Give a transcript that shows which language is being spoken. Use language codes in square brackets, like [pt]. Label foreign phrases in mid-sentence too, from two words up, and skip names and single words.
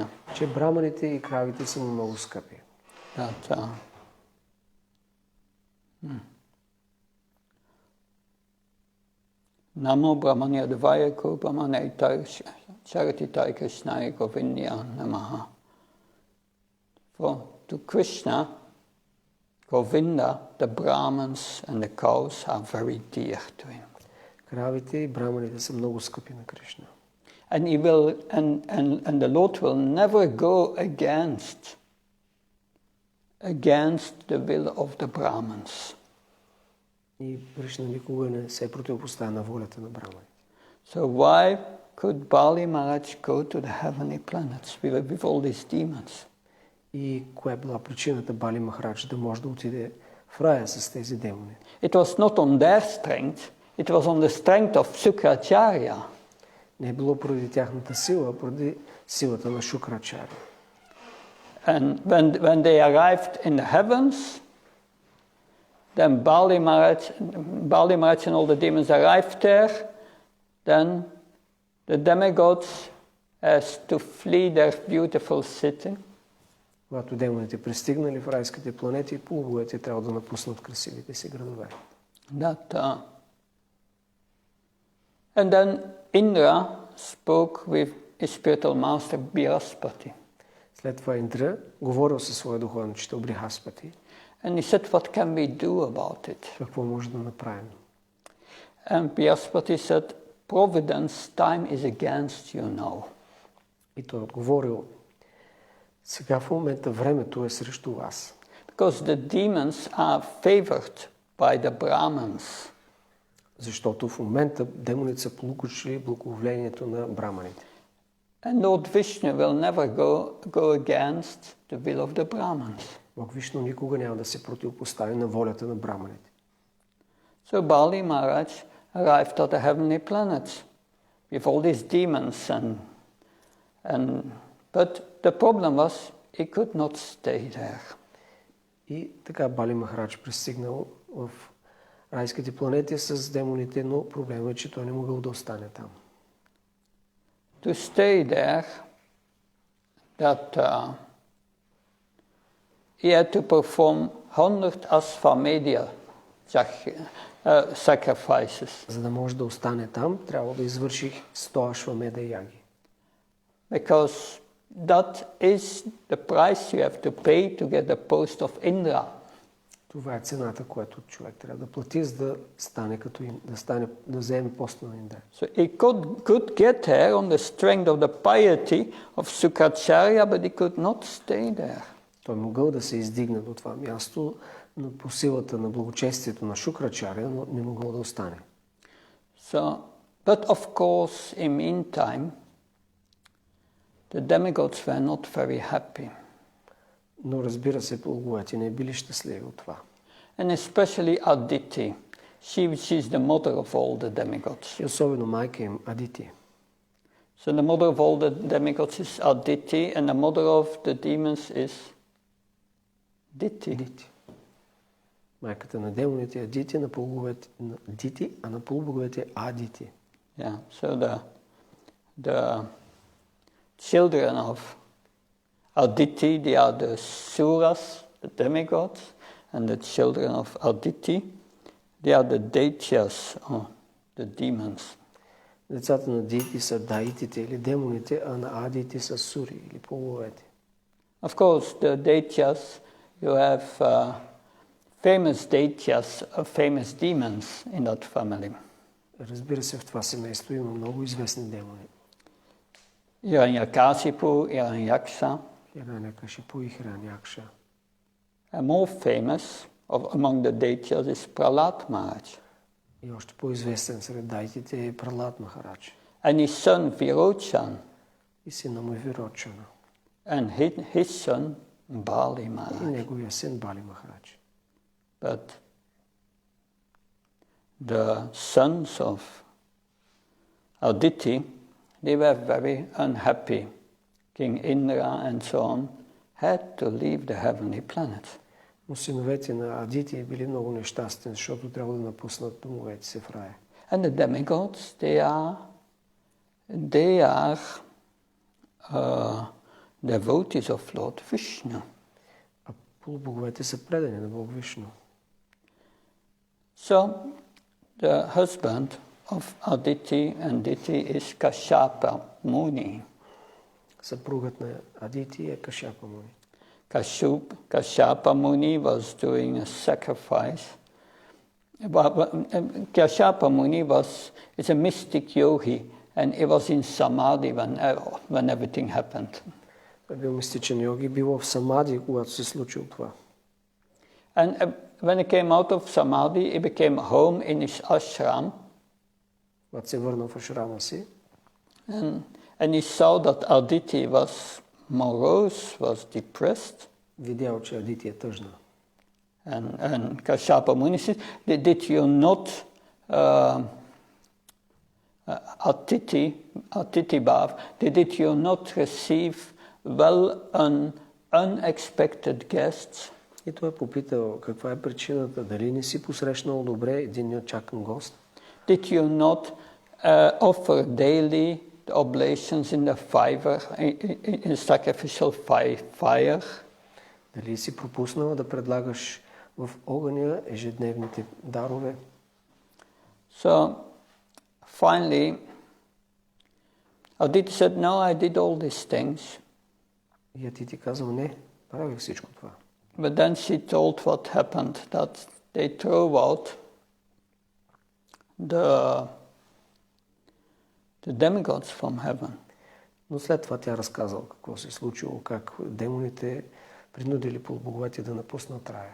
[bg] Че браманите и кравите са му много скъпи. [sa] That नमो ब्रह्मण्य देवाय को ब्रह्मणे चरितितै कृष्णाय गोविन्य नमः. [en] For to Krishna, Govinda, the Brahmins and the cows are very dear to him. [bg] Кравите и браманите са много скъпи на Кришна. [en] And he will, and the Lord will never go against the will of the Brahmins. [bg] И Кришна никога не се противопоставя на волята на браманите. [en] So why could Bali Maharaj go to the heavenly planets with all these demons? [bg] И коя е била причината Бали Махарадж да може да отиде в рая с тези демони? [en] It was not on their strength, it was on the strength of Shukracharya. [bg] Не е било поради тяхната сила, поради силата на Шукрачаря. [en] And when they arrived in the heavens, then Bali Maharaj and all the demons arrived there, then the demigods has to flee their beautiful city. [bg] Когато демоните пристигнали в райските планети, полубоговете трябва да напуснат красивите си градове. [en] And then Indra spoke with his spiritual master Brihaspati. [bg] След това Индра говорил със своя духовен учител Брихаспати. [en] And he said, what can we do about it? [bg] Какво може да направим? [en] And Brihaspati said, Providence time is against you now. [bg] И той отговорил, сега в момента времето е срещу вас. [en] Because the demons are favored by the Brahmins. [bg] Защото в момента демоните са получили благоволението на браманите. [en] And Lord Vishnu will never go against the will of the Brahmins. [bg] Бог Вишну никога няма да се противопостави на волята на браманите. [en] So Bali Maharaj arrived at the heavenly planets with all these demons but the problem was he could not stay there. [bg] И така Бали Махарадж пристигнал в райските планети с демоните, но проблемът е, че той не могъл да остане там. [en] To stay there, he had to perform 100 Ashvamedha sacrifices. [bg] За да може да остане там, трябва да извърши 100 Ашвамеда яги. [en] Because that is the price you have to pay to get the post of Indra. [bg] Това е цената, която човек трябва да плати, за да стане като да вземе поста на Индра. [en] So he could get there on the strength of the piety of Shukracharya, but he could not stay there. [bg] Той могъл да се издигне до това място, но по силата на благочестието на Шукрачаря, но не могъл да остане. [en] So, but of course, in meantime, the demigods were not very happy. [bg] Но разбира се, полуговете не били щастливи от това. [en] And especially Aditi. She is the mother of all the demigods. [bg] И особено майка им Адити. [en] So the mother of all the demigods is Aditi, and the mother of the demons is Diti. [bg] Майката на демоните е Дити, на полуговете Дити, а на полубоговете Адити. [en] Yeah, so the children of Aditi, they are the Suras, the demigods, and the children of Aditi, they are the Daityas, or the demons. [bg] Децата на диити са даитите или демоните, а на адиите са сури или половете. [en] Of course, the daityas, you have famous daityas, famous demons in that family. [bg] Разбира се, в това семейство има много известни демони. [en] Hiranyakasipu, Hiranyaksha. [bg] Хиранякашипу и Хиранякша. [en] And more famous among the daityas is Prahlad Maharaj. [bg] И още по-известен сред дайтите е Пралад Махарадж. [en] And his son Virochan. [bg] И сина му е Вирочана. [en] And his son Bali [bg] И [en] Maharaj. [bg] неговия син Бали Махарадж. [en] But the sons of Aditi, they were very unhappy. King Indra and so on had to leave the heavenly planets. [bg] Но синовете на Адити били много нещастни, защото трябва да напуснат домовете си в рая. [en] And the demigods, they are devotees of Lord Vishnu. [bg] А полубоговете са предани на Бог Вишну. [en] So the husband of Aditi and Diti is Kashyapa Muni. [bg] Съпругът на Адити е Кашапа Муни. [en] Kashyapa Muni was doing a sacrifice. Kashyapa Muni is a mystic yogi, and he was in samadhi when everything happened. [bg] Той бил мистичен йоги, бил в самади, когато се случило това. [en] And when he came out of samadhi, he became home in his ashram. [bg] Когато се върнал в ашрама си, [en] And he saw that Aditi was morose, was depressed. [bg] видял, че Адити е тъжна. [en] And Kashyapa Muni said, did you not, [sa] अतिथि भव, [en] did you not receive unexpected guests? [bg] И той е попитал каква е причината, дали не си посрещнал добре един неочакан гост? [en] Did you not offer daily the oblations in the in sacrificial fire? [bg] Дали си пропуснал да предлагаш в огъня ежедневните дарове? [en] So finally, Aditi said, no, I did all these things. [bg] И Адити казал, не, правих всичко това. [en] But then she told what happened, that they threw out the demigods from heaven. [bg] Но след това тя разказала какво се случило, как демоните принудили полубоговете да напуснат рая.